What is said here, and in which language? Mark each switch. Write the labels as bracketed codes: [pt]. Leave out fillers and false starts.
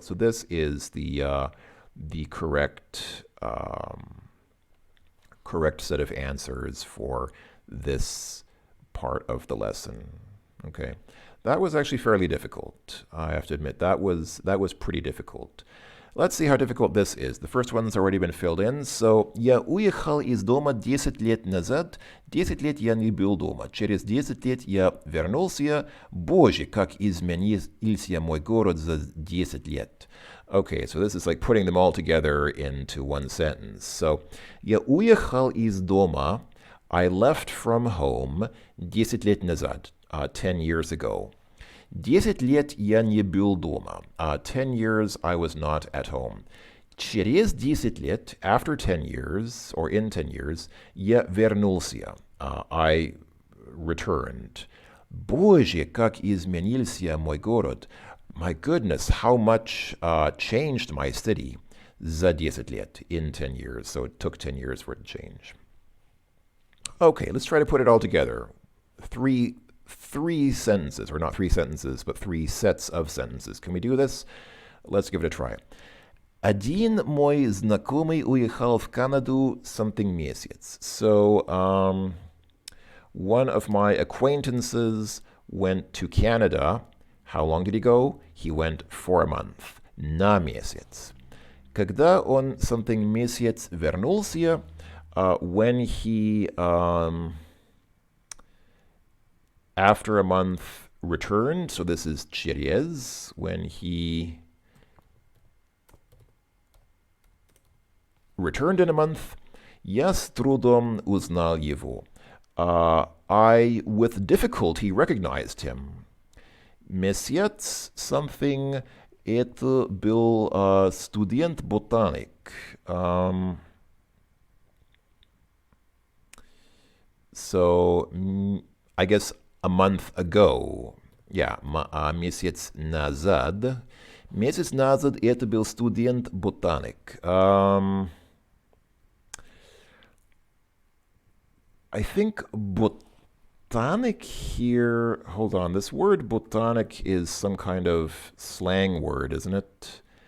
[en] So this is the correct correct set of answers for this part of the lesson. Okay, that was actually fairly difficult. I have to admit that was pretty difficult. Let's see how difficult this is. The first one's already been filled in. [ru] So, я уехал из дома 10 лет назад. 10 лет я не был дома. Через 10 лет я вернулся. Боже, как изменился мой город за 10 лет. [en] Okay, so this is like putting them all together into one sentence. [ru] So, я уехал из дома. [en] I left from home [ru] 10 лет назад, [en] 10 years ago. [ru] 10 лет я не был дома. [en] 10 years I was not at home. [ru] Через 10 лет, [en] after 10 years, or in 10 years, [ru] я вернулся. [en] I returned. [ru] Боже, как изменился мой город. [en] My goodness, how much changed my city [ru] за 10 лет, [en] in 10 years. So it took 10 years for it to change. Okay, let's try to put it all together. Three sentences, or not three sentences, but three sets of sentences. Can we do this? Let's give it a try. [ru] Один мой знакомый уехал в Канаду something месяц. [en] So, one of my acquaintances went to Canada. How long did he go? He went for a month. [ru] На месяц. Когда он something месяц вернулся, [en] when he after a month returned, so this is через, when he returned in a month, [ru] я с трудом узнал его. [en] I, with difficulty, recognized him. [ru] Месяц something, это был студент-ботаник. [en] So, I guess a month ago. [ru] Yeah, месяц назад. Месяц назад это был студент-ботаник. [en] I think botanic here, hold on, this word botanic is some kind of slang word, isn't it?